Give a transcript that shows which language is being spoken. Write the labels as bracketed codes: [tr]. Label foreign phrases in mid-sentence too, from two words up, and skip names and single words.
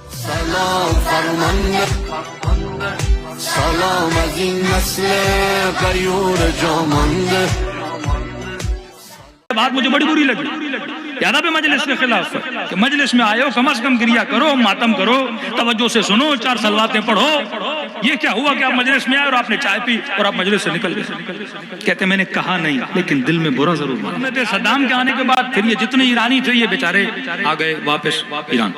[fa] سلام فرمانده سلام از این نسل غیور جامانده. [ur] بات مجھے بڑی بری لگی یاد بھی مجلس کے خلاف کہ مجلس میں آئے ہو کم از کم گریہ کرو ماتم کرو توجہ سے سنو 4 صلواتیں پڑھو. یہ کیا ہوا کہ آپ مجلس میں آئے اور آپ نے چائے پی اور آپ مجلس سے نکل گئے. کہتے میں نے کہا نہیں لیکن دل میں برا ضرور مانا. صدام کے آنے کے بعد پھر یہ جتنے ایرانی تھے یہ بیچارے آ گئے واپس ایران.